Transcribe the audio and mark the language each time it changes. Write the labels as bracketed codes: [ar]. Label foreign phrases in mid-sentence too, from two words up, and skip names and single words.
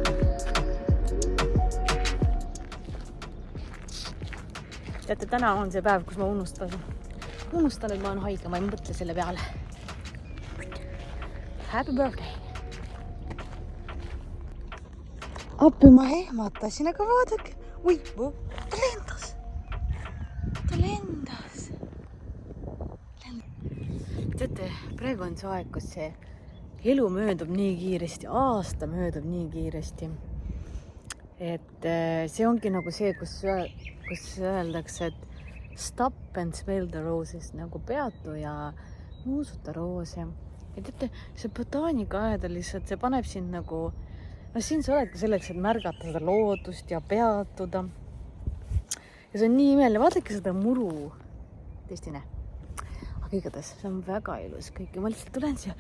[et] Teate, täna on see päev, kus ma unustan, et ma olen haige, ma ei mõtle selle peale. [en] Happy birthday! [et] Appi ma ehmatasin, aga vaadake. Ui, ta lendas. Teate, praegu on see aeg, kus see elu möödub nii kiiresti, aasta möödub nii kiiresti. Et see ongi nagu see, kus öeldakse, et [en] Stop and smell the roses [et] nagu peatu ja nuusuta roose. Ja teate, see botaanikaaedal lihtsalt, see paneb sind nagu, siin sa oledki selleks, et märgata seda loodust ja peatuda. Ja see on nii imeline, vaadake seda muru. Tõesti näe. Aga igatahes, see on väga ilus kõik. Ja ma lihtsalt tulen siia.